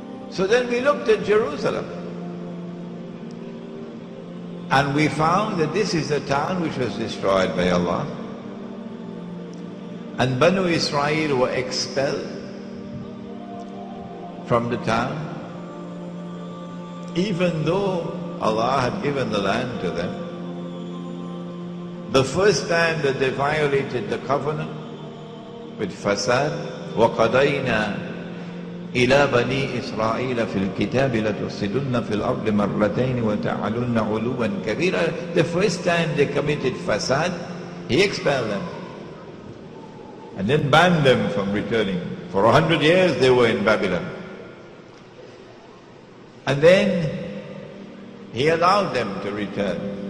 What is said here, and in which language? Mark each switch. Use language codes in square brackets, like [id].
[en] So then we looked at Jerusalem, and we found that this is a town which was destroyed by Allah, and Banu Israel were expelled from the town, even though Allah had given the land to them. The first time that they violated the covenant with fasad, [ar] وَقَضَيْنَا إِلَى بَنِي إِسْرَائِيلَ فِي الْكِتَابِ لَتُفْسِدُنَّ فِي الْأَرْضِ مَرَّتَيْنِ وَتَعْلُنَّ عُلُوًّا كَبِيرًا. [en] The first time they committed fasad, He expelled them and then banned them from returning. For 100 years they were in Babylon. And then He allowed them to return.